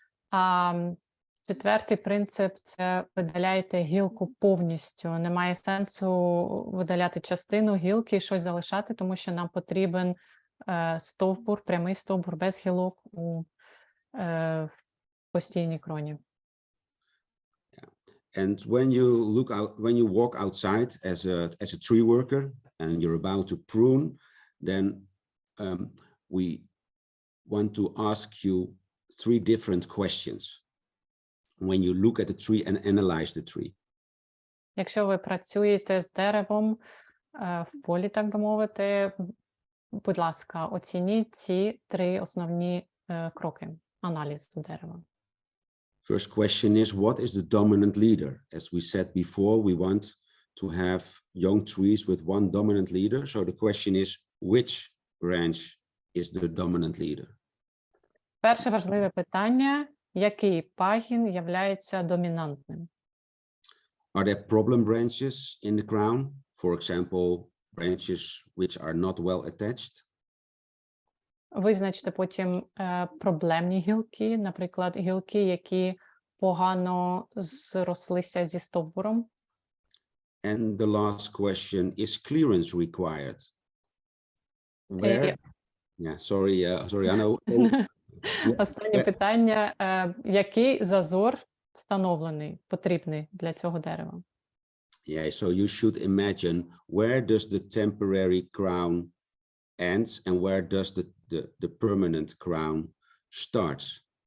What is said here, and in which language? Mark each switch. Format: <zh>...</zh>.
<uk>А 4-й принцип – це видаляйте гілку повністю. Немає сенсу видаляти частину гілки і щось залишати, тому що нам потрібен стовбур, прямий стовбур без гілок у постійній кроні.</uk> <en>And when you walk outside as a tree worker and you're about to prune, then we want to ask you 3 different questions when you look at the tree and analyze the tree.</en> <uk>Якщо ви працюєте з деревом в полі, так би мовити, будь ласка, оцініть ці 3 основні кроки аналізу дерева.</uk> <en>First question is, what is the dominant leader? As we said before, we want to have young trees with one dominant leader. So the question is, which branch is the dominant leader?</en> <uk>Перше важливе питання, який пагін являється домінантним?</uk> <en>Are there problem branches in the crown? For example, branches which are not well attached?</en> <uk>Визначте потім проблемні гілки, наприклад, гілки, які погано зрослися зі стовбуром.</uk> <en>And the last question, is clearance required? Where? Yeah, sorry, Anna.</en> <uk>Останнє питання, який зазор встановлений, потрібний для цього дерева?</uk> <en>Yeah, so you should imagine, where does the temporary crown ends and where does the permanent crown starts?</en>